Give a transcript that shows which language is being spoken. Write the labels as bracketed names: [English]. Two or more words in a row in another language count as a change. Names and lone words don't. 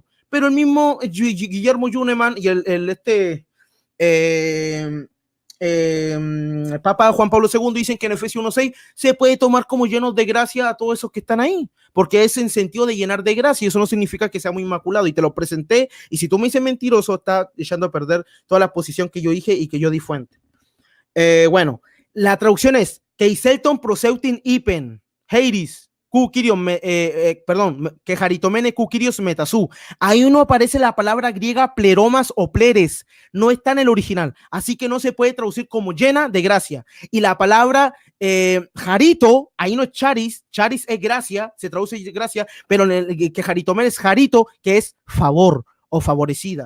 [Spanish] Pero el mismo Guillermo Juneman y el Papa Juan Pablo II dicen que en Efesios 1.6 se puede tomar como llenos de gracia a todos esos que están ahí, porque es en sentido de llenar de gracia, y eso no significa que sea muy inmaculado, y te lo presenté, y si tú me dices mentiroso, está echando a perder toda la posición que yo dije y que yo di fuente. Bueno, la traducción es [Greek] Καὶ εἰσελθὼν πρὸς αὐτὴν εἶπεν, χαῖρε, κεχαριτωμένη ὁ κύριος μετὰ σοῦ. [Spanish] Ahí no aparece la palabra griega pleromas o pleres, no está en el original, así que no se puede traducir como llena de gracia. Y la palabra jarito, ahí no es charis es gracia, se traduce gracia, pero que Jaritomene es jarito, que es favor o favorecida.